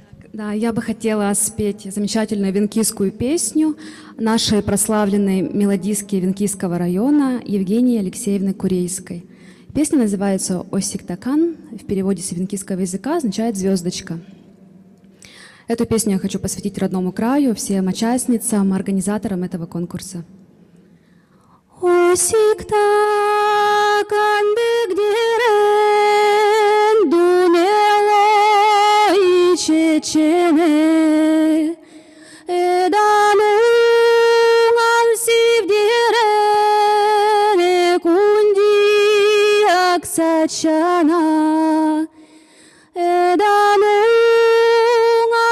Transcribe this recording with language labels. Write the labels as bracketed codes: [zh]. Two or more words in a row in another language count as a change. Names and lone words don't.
[ru] Да, я бы хотела спеть замечательную венкийскую песню нашей прославленной мелодистки Венкийского района Евгении Алексеевны Курейской. Песня называется «Осиктакан», в переводе с венкийского языка означает «звездочка». Эту песню я хочу посвятить родному краю, всем участницам, организаторам этого конкурса. [evn] Осиктакан бигдирен думело и чечене эданун ансивдирен экунди аксачана эданун